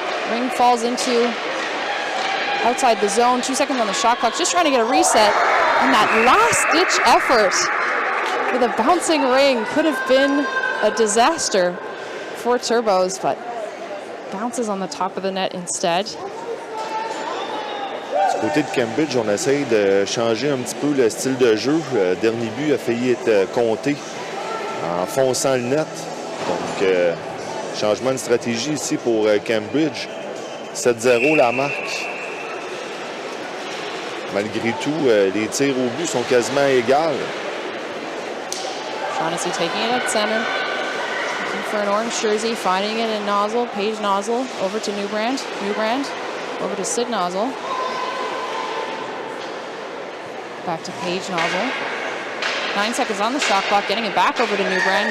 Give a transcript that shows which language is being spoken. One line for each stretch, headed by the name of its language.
English: Ring falls into outside the zone. 2 seconds on the shot clock, just trying to get a reset. And that last-ditch effort with a bouncing ring could have been a disaster for Turbos, but bounces on the top of the net instead.
French: Du côté de Cambridge, on essaye de changer un petit peu le style de jeu. Le dernier but a failli être compté en fonçant le net. Donc, changement de stratégie ici pour Cambridge. 7-0 la marque. Malgré tout, les tirs au but sont quasiment égales.
English: Shaughnessy taking it at center. Looking for an orange jersey, finding it in Nozzle. Paige Nozzle over to Newbrand. Newbrand over to Sid Nozzle. Back to Paige Nozzle. 9 seconds on the shot clock, getting it back over to Newbrand.